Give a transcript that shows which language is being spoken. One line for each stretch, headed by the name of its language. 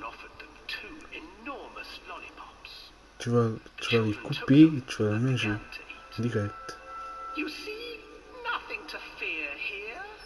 English: Offered them 2 enormous lollipops.
French: Tu vas les couper et tu vas les manger. Direct.
English: You see, nothing to fear here.